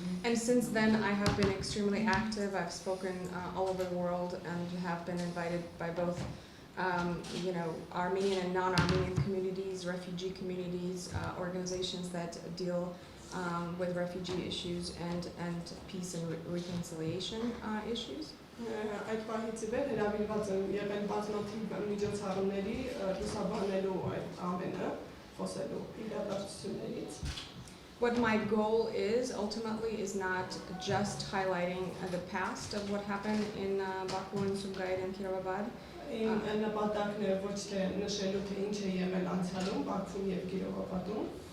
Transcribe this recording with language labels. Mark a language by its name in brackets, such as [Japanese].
[English] And since then, I have been extremely active. I've spoken all over the world and have been invited by both, Armenian and non-Armenian communities, refugee communities, organizations that deal with refugee issues and peace and reconciliation issues. [Armenian] Այդ պահից ի վեր հրավիրված եմ եղել բազմաթիվ միջոցառումների լուսաբանելու այդ ամենը, խոսելու իրադարձություններից. [English] What my goal is ultimately is not just highlighting the past of what happened in Baku and Sumgayit and Kirovabad. [Armenian] Իմ նպատակն է ոչ թե նշելու թե ինչ է եղել անցյալում Բաքվում եւ Կիրովաբադում.